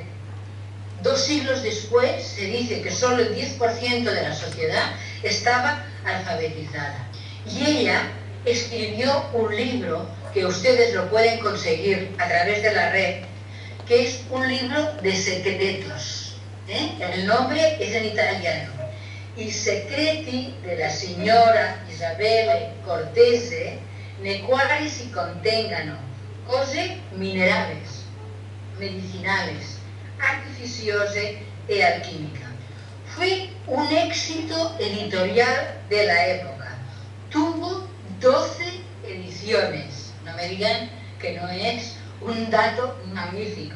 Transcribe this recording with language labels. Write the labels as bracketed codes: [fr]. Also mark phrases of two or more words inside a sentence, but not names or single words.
[es] 2 siglos después se dice que solo el 10% de la sociedad estaba alfabetizada. Y ella escribió un libro que ustedes lo pueden conseguir a través de la red, que es un libro de secretos. El nombre es en italiano. [it] I segreti della signora Isabelle Cortese, nei quali si contengano cose [es] minerales, medicinales, [it] artificiose e alquímica. [es] Fue un éxito editorial de la época. Tuvo 12 ediciones. No me digan que no es un dato magnífico.